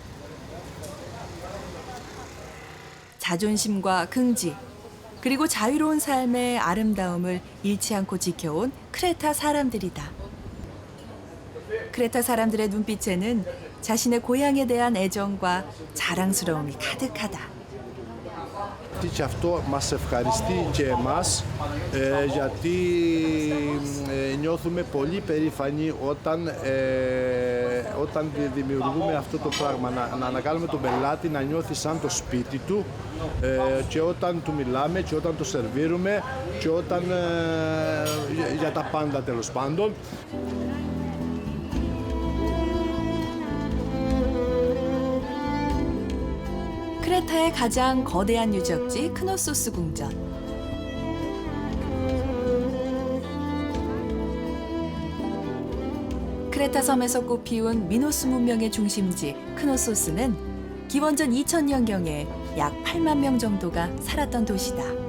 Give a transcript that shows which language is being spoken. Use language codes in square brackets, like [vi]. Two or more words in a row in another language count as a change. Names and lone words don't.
[ko] 자존심과 긍지, 그리고 자유로운 삶의 아름다움을 잃지 않고 지켜온 크레타 사람들이다. 크레타 사람들의 눈빛에는 자신의 고향에 대한 애정과 자랑스러움이 가득하다. [el] Και αυτό μας ευχαριστεί και εμάς γιατί νιώθουμε πολύ περήφανοι όταν δημιουργούμε αυτό το πράγμα, να ανακάλουμε τον πελάτη να νιώθει σαν το σπίτι του και όταν του μιλάμε και όταν το σερβίρουμε και όταν για τα πάντα τέλος πάντων. [ko] 크레타의 가장 거대한 유적지 크노소스 궁전. 크레타 섬에서 꽃피운 미노스 문명의 중심지 크노소스는 기원전 2000년경에 약 8만 명 정도가 살았던 도시다.